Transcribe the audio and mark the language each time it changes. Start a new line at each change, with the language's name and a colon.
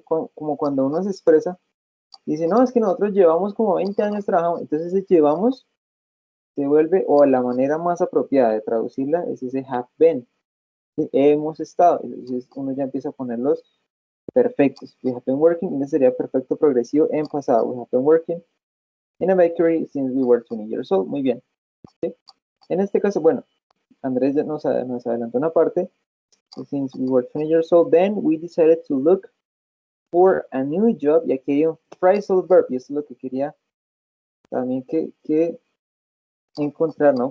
Spanish: Como cuando uno se expresa, dice, no, es que nosotros llevamos como 20 años trabajando, entonces ese llevamos se vuelve, o la manera más apropiada de traducirla es ese
English: have been,
Spanish: ¿sí? Hemos estado, entonces uno ya empieza a ponerlos perfectos.
English: We have been working,
Spanish: y ese sería perfecto progresivo en pasado.
English: We have been working in a bakery since we were 20 years old.
Spanish: Muy bien, ¿sí? En este caso, bueno, Andrés ya nos adelantó una parte.
English: Since we were 20 years old, then we decided to look for a new job.
Spanish: Y aquí hay un phrasal verb, y esto es lo que quería también que encontrar, ¿no?